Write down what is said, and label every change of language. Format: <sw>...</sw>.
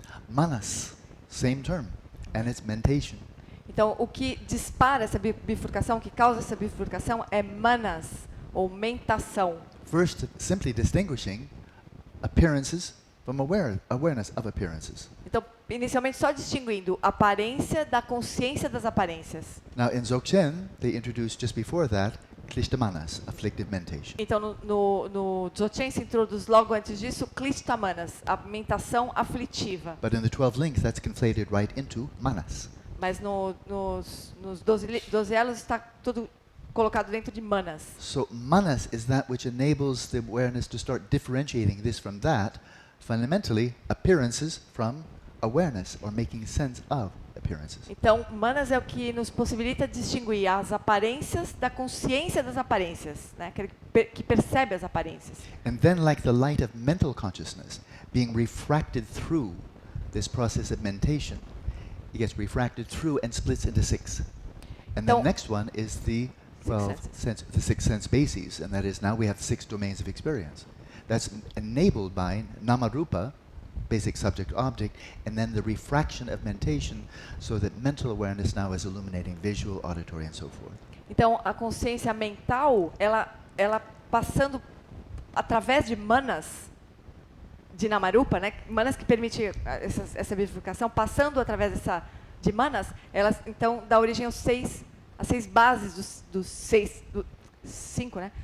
<en>Manas, same term, and it's mentation.</en> <pt>Então o que dispara essa bifurcação, o que causa essa bifurcação é manas ou mentação.</pt> <en>First, simply distinguishing appearances from awareness of appearances.</en> <pt>Então, inicialmente só distinguindo aparência da consciência das aparências.</pt> <en>Now, in Dzogchen, they introduced just before that Klishta-manas, afflictive mentation.</en> <pt>Então, no Dzogchen se introduz logo antes disso Klishta-manas, a mentação aflitiva.</pt> <en>But in the 12 links, that's conflated right into manas.</en> <pt>Mas nos 12 elos está tudo colocado dentro de manas.</pt> <en>So manas is that which enables the awareness to start differentiating this from that, fundamentally appearances from awareness or making sense of appearances.</en> <pt>Então, manas é o que nos possibilita distinguir as aparências da consciência das aparências, né? Aquele que percebe as aparências.</pt> <en>And then, like the light of mental consciousness being refracted through this process of mentation, it gets refracted through and splits into 6. And the next one is the six sense bases, and that is now we have 6 domains of experience. That's enabled by namarupa, basic subject object, and then the refraction of mentation, so that mental awareness now is illuminating visual, auditory, and so forth.</en> <pt>Então, a consciência mental, ela passando através de manas de namarupa, né? Manas que permite essa bifurcação, passando através de manas, elas então dá origem às 6 bases dos 5, né?</pt>